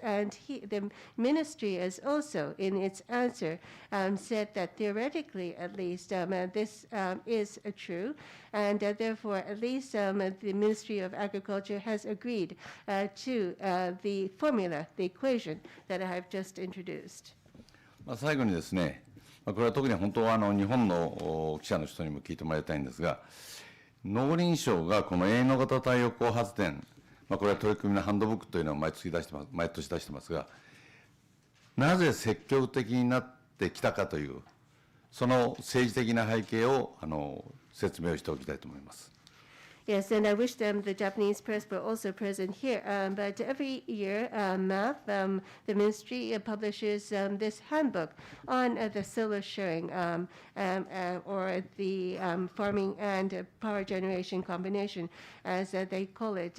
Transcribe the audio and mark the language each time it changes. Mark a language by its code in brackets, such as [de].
[en] And the ministry has also, in its answer, said that theoretically, at least, this is true. And therefore, at least the Ministry of Agriculture has agreed to the formula, the equation that I have just introduced. [ja] 最後にですね、これは特に本当は日本の記者の人にも聞いてもらいたいんですが、農林省がこの営農型太陽光発電、これは取り組みのハンドブックというのを毎年出してますが、なぜ積極的になってきたかという、その政治的な背景を説明をしておきたいと思います。 [en] Yes, and I wish the Japanese press were also present here. But every year, the ministry publishes this handbook on the solar sharing or the farming and power generation combination, as they call it.